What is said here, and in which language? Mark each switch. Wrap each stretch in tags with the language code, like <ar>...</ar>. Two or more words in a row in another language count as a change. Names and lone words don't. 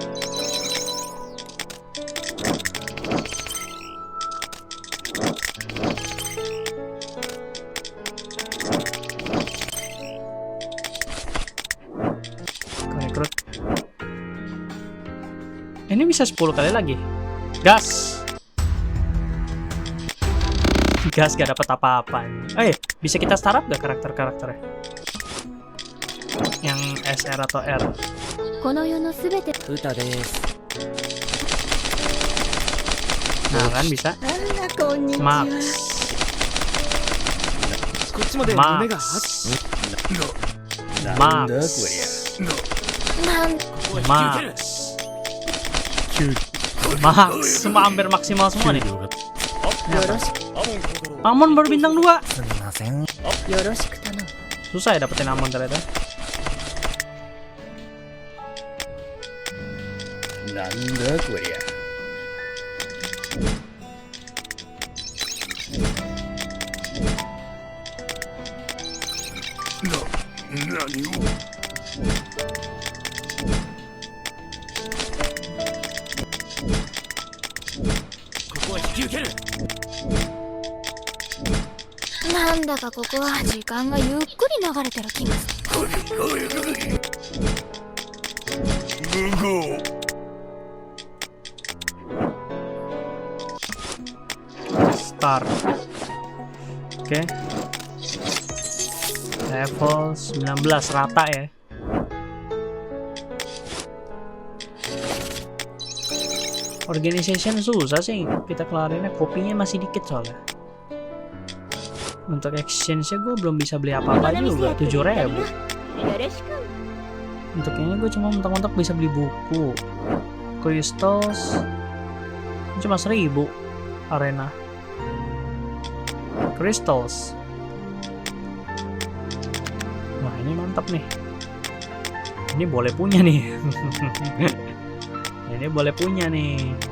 <id>Rekrut. Ini bisa 10 kali lagi. Gas. Gas gak dapat apa-apa. Bisa kita startup gak karakter-karakternya? Yang SR atau R?</id> <ja>この世のすべて歌です。</ja> <id>Nah kan bisa.</id> <ja>こんにちは Max. こっちまで夢が Max. なんだこりゃ。 Max. なん</ja> <en>Max. Max.</en> <id>Semua hampir maksimal semua nih.</id> <ja>よろしく</ja> <id>Amon baru bintang 2.</id> <ja>すみません。よろしく頼む</ja> <id>Susah ya dapetin Amon ternyata.</id> <ja>なんだこりゃ。何を。ここは引き受ける。なんだかここは時間がゆっくり流れてる気がする無謀。</ja> <id>Start. Oke. Level 19 rata ya. Organization susah sih kita kelarinnya, kopinya masih dikit soalnya. Untuk exchange-nya gue belum bisa beli apa-apa juga, 7.000.</id> <ja>よろしく</ja> <id>Untuk ini gue cuma mentok-mentok bisa beli buku, crystals, cuma 1.000 arena. Crystals. Wah ini mantap nih. Ini boleh punya nih. Ini boleh punya nih.</id>